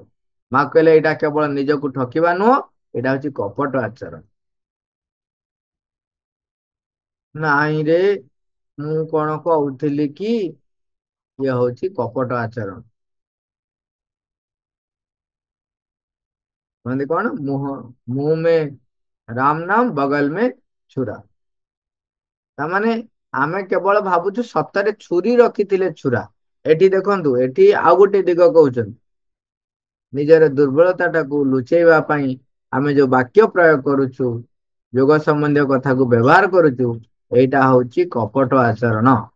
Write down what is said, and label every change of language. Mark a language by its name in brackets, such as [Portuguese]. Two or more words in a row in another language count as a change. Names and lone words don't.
[Odia] ମା କହିଲେ ଏଇଟା କେବଳ ନିଜକୁ ଠକିବା ନୁହଁ, ଏଇଟା ହଉଛି କପଟ ଆଚରଣ। ନାଇଁ ରେ, ମୁଁ କଣ କହୁଥିଲି କି ଇଏ ହଉଛି କପଟ ଆଚରଣ। ମାନେ କଣ, [Hindi] ମୁंह में राम नाम बगल में छुरा। [Odia] ତାମାନେ ଆମେ କେବଳ ଭାବୁଛୁ ସତରେ ଛୁରୀ ରଖିଥିଲେ ଛୁରା। ଏଠି ଦେଖନ୍ତୁ, ଏଠି ଆଉ ଗୋଟେ ଦିଗ କହୁଛନ୍ତି, ନିଜର ଦୁର୍ବଳତାଟାକୁ ଲୁଚେଇବା ପାଇଁ ଆମେ ଯୋଉ ବାକ୍ୟ ପ୍ରୟୋଗ କରୁଛୁ, ଯୋଗ ସମ୍ବନ୍ଧୀୟ କଥାକୁ ବ୍ୟବହାର କରୁଛୁ, ଏଇଟା ହଉଛି କପଟ ଆଚରଣ।